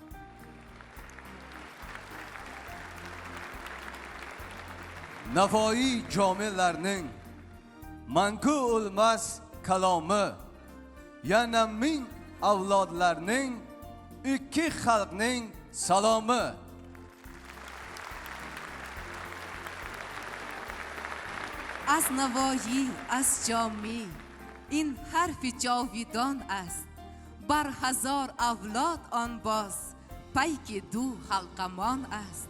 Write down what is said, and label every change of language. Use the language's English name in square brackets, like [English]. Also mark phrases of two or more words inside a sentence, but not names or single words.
[Uzbek] Navoiy jomilarning mangu o'lmas kalomi, yana ming avlodlarning ikki xalqning salomi. [Tajik] از نوایی از جامی این حرف جاویدان است، بر هزار اولاد آن باز پیک دو حلقمان است.